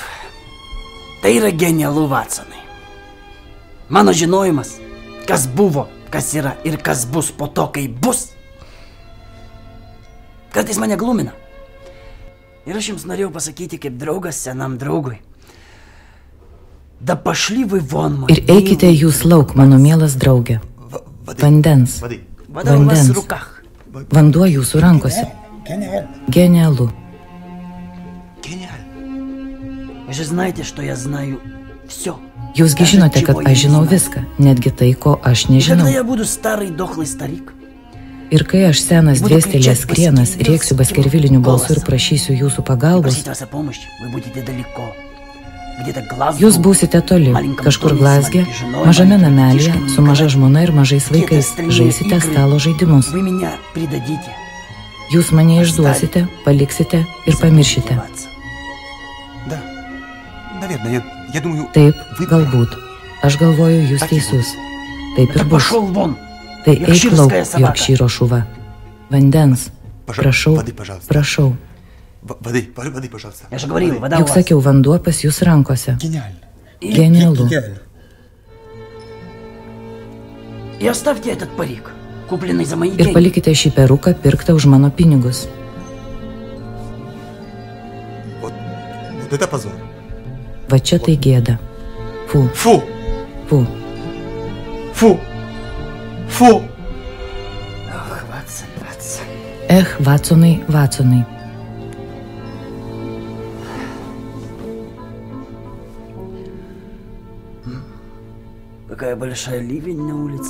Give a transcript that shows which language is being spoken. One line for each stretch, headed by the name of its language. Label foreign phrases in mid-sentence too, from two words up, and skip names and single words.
Lithuanian: Tai yra genialu, Vatsonai. Mano žinojimas, kas buvo, kas yra ir kas bus po to, kai bus, kartais mane glumina. Ir aš jums norėjau pasakyti kaip draugas senam draugui.
Russian: Да пошли вы вон, мой
Lithuanian: Ir eikite jūs lauk, mano mielas draugė. Vandens.
Russian: Воды. Вода у вас в
Lithuanian: Vandens.
Russian: руках.
Lithuanian: Vanduo jūsų rankose. Genialu. Genial.
Russian: Вы же знаете, что я знаю все.
Lithuanian: Jūsgi žinote, kad aš žinau viską, netgi tai, ko aš
Russian: Когда
Lithuanian: nežinau.
Russian: я буду старый дохлый старик,
Lithuanian: Ir kai aš senas dviestelės krienas rėksiu baskerviliniu balsu ir prašysiu jūsų pagalbos,
Russian: просить вас о помощи, вы будете далеко. Где-то глаз.
Lithuanian: jūs būsite toli, kažkur Glazge, mažame namelėje, su maža žmona ir mažais vaikais, žaisite stalo žaidimus.
Russian: Вы меня предадите.
Lithuanian: Jūs mane išduosite, paliksite ir pamiršite.
Russian: Да. Наверное, я думаю...
Lithuanian: Taip,
Russian: вы
Lithuanian: galbūt. Aš galvoju, jūs teisus. Taip ir
Russian: Да
Lithuanian: bus.
Russian: пошел вон.
Lithuanian: Tai eik lauk,
Russian: Yorkshyrская собака.
Lithuanian: Yorkšyro šuva. Vandens. Prašau,
Russian: Воды, пожалуйста.
Lithuanian: prašau.
Russian: Воды, пожалуйста. Я же говорил, вода у
Lithuanian: Juk
Russian: вас.
Lithuanian: sakiau, vanduo pas jūs rankose.
Russian: Гениально.
Lithuanian: Genialu.
Russian: И оставьте этот парик, купленный за мои
Lithuanian: Ir
Russian: деньги.
Lithuanian: palikite šį peruką pirktą už mano pinigus.
Russian: Вот это позор.
Lithuanian: Va čia tai gėda. Fu, Фу. fu. Фу. Фу.
Russian: Ох, Ватсон, Ватсон.
Lithuanian: Vatsonai, Vatsonai.
Russian: Какая большая ливень на улице.